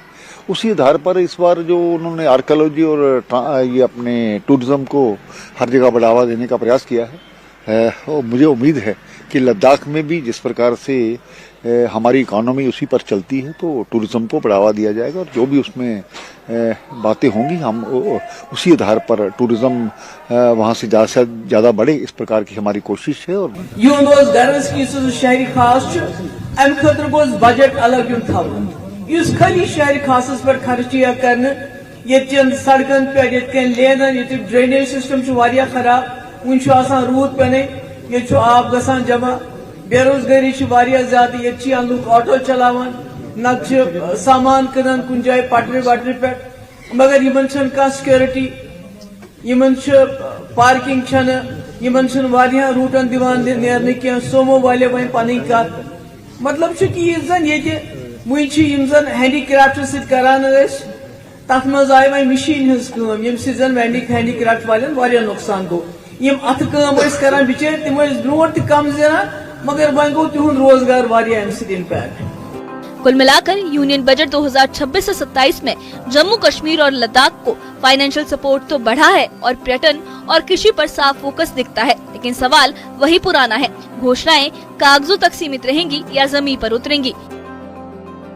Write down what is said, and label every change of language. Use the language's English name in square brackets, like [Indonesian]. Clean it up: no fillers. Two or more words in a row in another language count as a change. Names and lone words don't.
[Hindi] उसी आधार पर इस बार जो उन्होंने आर्कियोलॉजी और ये अपने टूरिज्म को हर जगह बढ़ावा देने का प्रयास किया है, और मुझे उम्मीद है कि लद्दाख में भी जिस प्रकार से हमारी इकोनॉमी उसी पर चलती है तो टूरिज्म को बढ़ावा दिया जाएगा और जो भी उसमें बातें होंगी हम उसी आधार पर टूरिज्म वहाँ से ज़्यादा बढ़े, इस प्रकार की हमारी कोशिश है। और [Kashmiri] शहरी खास बजट अलग इस खाली शहरी खास पर खर्च कर सड़कन पे लेन [English] drainage system [Kashmiri] खराब, वन रूद पे ये आब गसान जमा, बेरोजगारी ज्यादा, ये लुक ऑटो चलावान, न सामान कनान कुन जाए पटरी वटरी पे, मगर इन सिक्योरिटी, इन पार्किंग रूटन दिवान नेरने कह, सोमो वाले वन पन कत मतलब कि वन जन हैंडीक्राफ्ट सरान तथ मज आय वन मशीन हज यम हैंडीक्राफ्ट वाले नुकसान गो। यम अथ कर बिचार तम ब्रो कम ज़ान, मगर वन गो तिहुंद रोजगार इम्पैक्ट। [Hindi] कुल मिलाकर यूनियन बजट 2026 से 27 में जम्मू कश्मीर और लद्दाख को [English] financial support [Hindi] तो बढ़ा है और पर्यटन और कृषि पर साफ फोकस दिखता है, लेकिन सवाल वही पुराना है, घोषणाएं कागजों तक सीमित रहेंगी या जमीन पर उतरेंगी।